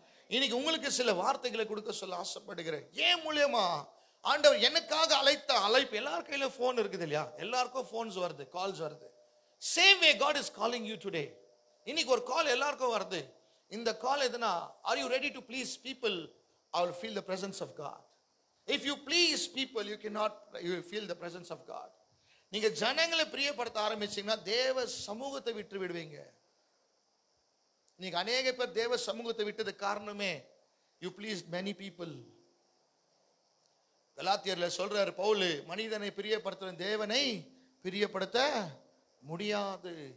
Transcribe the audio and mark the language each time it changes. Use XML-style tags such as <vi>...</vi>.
<ta>இன்னைக்கு உங்களுக்கு சில வார்த்தைகளை கொடுக்க சொல்ல ஆசைப்படுகிறேன். ஏன் மூலியமா ஆண்டவர் எனக்காக அழைத்த அழைப்பு. எல்லார் கையில போன் இருக்குது இல்லையா? எல்லாருக்கும் போன்ஸ் வருது, கால்ஸ் வருது.</ta> <en>Same way God is calling you today.</en> <ta>இன்னைக்கு ஒரு கால் எல்லாருக்கும் வருது. இந்த கால் எதுனா,</ta> <en>Are you ready to please people? I will feel the presence of God. If you please people, you cannot you will feel the presence of God.</en> <ta>நீங்க ஜனங்களை பிரியப்படுத்த ஆரம்பிச்சீங்கன்னா தேவ சமூகத்தை விட்டு விடுவீங்க. நீங்க அநேக பேர் தேவ சமூகத்தை விட்டது காரணமே</ta> <en>you pleased many people.</en> <ta>கலாத்தியர்ல சொல்றாரு பவுல், மனிதனை பிரியப்படுத்துற தேவனை பிரியப்படுத்த முடியாது.</ta>